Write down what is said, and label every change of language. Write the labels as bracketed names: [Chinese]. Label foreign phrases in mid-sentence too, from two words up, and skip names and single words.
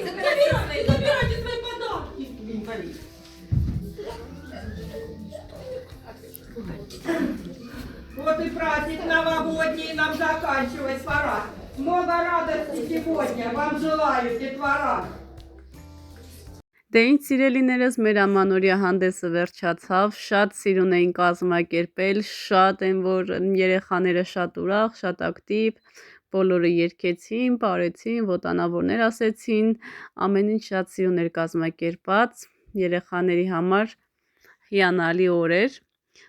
[Russian] забирайте свои подарки. Вот и праздник новогодний нам заканчивать пора. Много радости сегодня вам желаю, детвора. [Armenian] Դե ինչ սիրելիներս, մեր ամանորյա հանդեսը վերջացավ, շատ սիրուն էին կազմակերպել, շատ են, որ երեխաները շատ ուրախ, շատ ակտիվ, բոլորը երգեցին, պարեցին, ոտանավորներ ասեցին, ամեն ինչ շատ սիրուն էր կազմակերպած, երեխաների համար հիանալի օր էր,